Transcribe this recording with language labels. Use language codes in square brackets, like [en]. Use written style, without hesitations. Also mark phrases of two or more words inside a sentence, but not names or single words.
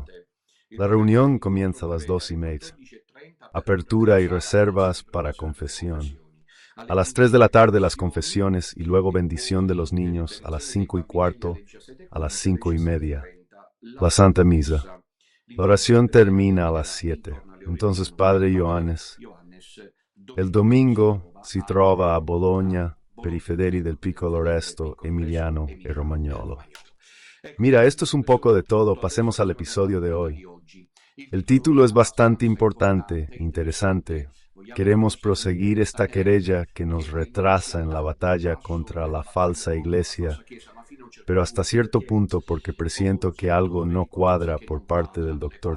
[es] La reunión comienza a las 2:30. Apertura y reservas para confesión. A las 3 de la tarde las confesiones y luego bendición de los niños a las 5:15, a las 5:30. La Santa Misa. La oración termina a las 7. Entonces, Padre Johannes, [it] il domingo si trova a Bologna per i fedeli del piccolo resto emiliano e romagnolo. [es] Mira, esto es un poco de todo, pasemos al episodio de hoy. El título es bastante importante, interesante. Queremos proseguir esta querella que nos retrasa en la batalla contra la falsa iglesia, pero hasta cierto punto porque presiento que algo no cuadra por parte del Dr.